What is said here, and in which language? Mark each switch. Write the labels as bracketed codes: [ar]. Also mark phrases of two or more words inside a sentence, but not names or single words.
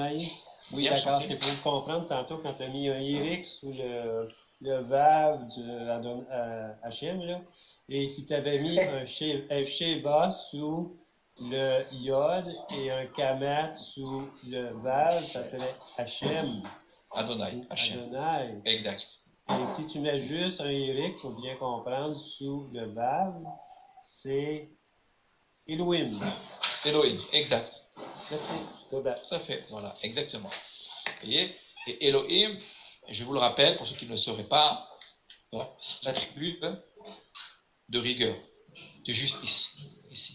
[fr] Oui, Pierre, d'accord. je C'est pour comprendre tantôt quand tu as mis un Eric sous le Vav de Hachem, là. Et si tu avais mis un Sheba sous le Yod et un Kamat sous le Vav, ça serait Hachem. Adonai. Hachem. Adonai. Exact. Et si tu mets juste un Eric, il faut bien comprendre, sous le Vav, c'est Elohim. Elohim, exact. Merci. Tout à fait, voilà, exactement. Vous voyez? Et Elohim, je vous le rappelle, pour ceux qui ne le sauraient pas, c'est l'attribut de rigueur, de justice, ici.